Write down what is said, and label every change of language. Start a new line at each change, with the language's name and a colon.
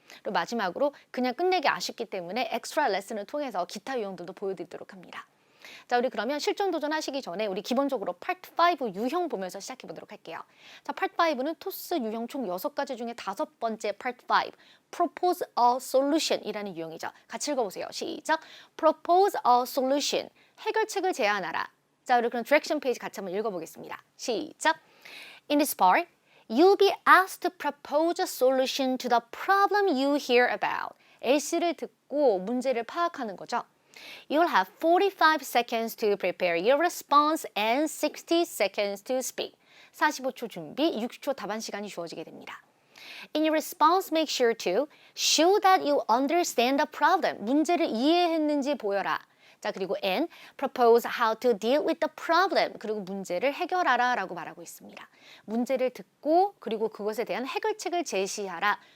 Korean: 그리고 마지막으로 그냥 끝내기 아쉽기 때문에 엑스트라 레슨을 통해서 기타 유형들도 보여드리도록 합니다. 자, 우리 그러면 실전 도전하시기 전에 우리 기본적으로 파트 5 유형 보면서 시작해 보도록 할게요. 자, 파트 5는 토스 유형 총 6가지 중에 5번째 파트 5 Propose a Solution 이라는 유형이죠. 같이 읽어보세요. 시작!
English: Propose a Solution
Korean: 해결책을 제안하라. 자, 우리 그럼 디렉션 페이지 같이 한번 읽어보겠습니다. 시작!
English: In this part, you'll be asked to propose a solution to the problem you hear about.
Korean: L씨를 듣고 문제를 파악하는 거죠.
English: You'll have 45 seconds to prepare your response and 60 seconds to speak.
Korean: 45초 준비, 60초 답안 시간이 주어지게 됩니다.
English: In your response, make sure to show that you understand the problem.
Korean: 문제를 이해했는지 보여라. 자, 그리고
English: and propose how to deal with the problem.
Korean: 그리고 문제를 해결하라 라고 말하고 있습니다. 문제를 듣고 그리고 그것에 대한 해결책을 제시하라.